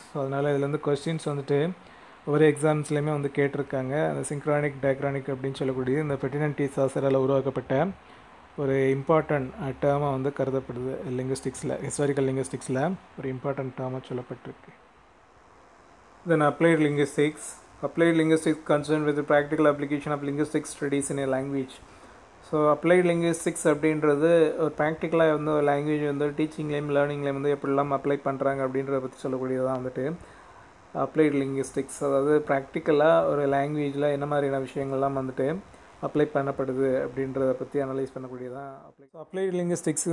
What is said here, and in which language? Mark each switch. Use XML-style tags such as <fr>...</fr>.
<ta>So அதனால் இதுலேருந்து questions வந்துட்டு ஒவ்வொரு எக்ஸாம்ஸ்லேயுமே வந்து கேட்டிருக்காங்க. அந்த சிங்க்ரானிக் டயக்ரானிக் அப்படின்னு சொல்லக்கூடியது இந்த ஃபெர்டினண்ட் டி சாசரால் உருவாக்கப்பட்ட ஒரு இம்பார்ட்டண்ட் டேர்மாக வந்து கருதப்படுது. லிங்குஸ்டிக்ஸில் ஹிஸ்டாரிக்கல் லிங்குஸ்டிக்ஸில் ஒரு இம்பார்ட்டண்ட் டேர்மாக சொல்லப்பட்டிருக்கு.</ta> <en>Then applied linguistics. Applied linguistics concerned with the practical application of linguistic studies in a language.</en> <ta>So applied linguistics அப்படின்றது ஒரு ப்ராக்டிக்கலாக வந்து ஒரு லாங்குவேஜ் வந்து டீச்சிங்லேயும் லேர்னிங்லேயும் வந்து எப்படிலாம் அப்ளை பண்ணுறாங்க அப்படின்றத பற்றி சொல்லக்கூடியதான் வந்துட்டு அப்ளைட் லிங்குவிஸ்டிக்ஸ். அதாவது ப்ராக்டிக்கலாக ஒரு லாங்குவேஜில் என்ன மாதிரியான விஷயங்கள்லாம் வந்துட்டு அப்ளை பண்ணப்படுது அப்படின்றத பற்றி அனலைஸ் பண்ணக்கூடியதான் அப்ளைட் லிங்குவிஸ்டிக்ஸ்.</ta>